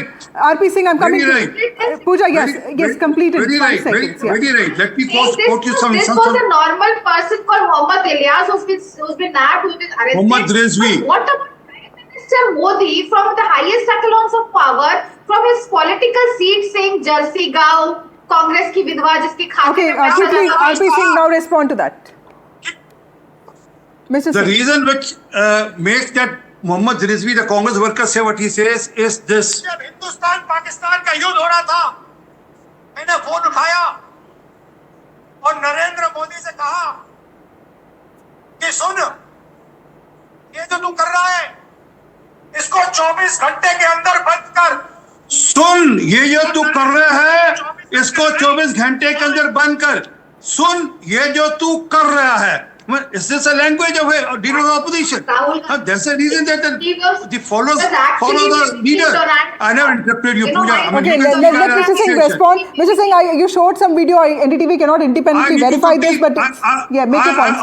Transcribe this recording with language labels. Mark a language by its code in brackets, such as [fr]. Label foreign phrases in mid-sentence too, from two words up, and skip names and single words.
[en] RP Singh, I'm coming to Pooja, yes, completed. Very right. Let me quote you some. This was a normal person called Mohammad Ilyas who's been nabbed, who's been arrested. Mohammad Rizvi. What about Prime Minister Modi from the highest echelons of power, from his political seat, saying Jersey Gaon, [hi] कांग्रेस की विडवा जिसकी खाते. [en] Okay, quickly, RP Singh, now respond to that. The reason which makes that Mohammad Rizvi, the Congress worker, say what he says is this. [hi] जब हिंदुस्तान पाकिस्तान का युद्ध हो रहा था, मैंने फोन उठाया और नरेंद्र मोदी से कहा कि सुन, ये जो तू कर रहा है, इसको 24 घंटे के अंदर बंद कर. सुन, ये जो तू कर रहा है, इसको 24 घंटे के अंदर बंद कर. सुन, ये जो तू कर रहा है. [en] Is this a language of a leader of the opposition? That's the reason that the follow the leader. I never interrupted you, Pooja. Okay, let Mr. Singh respond. Mr. Singh, you showed some video. NDTV cannot independently verify this, but make your point.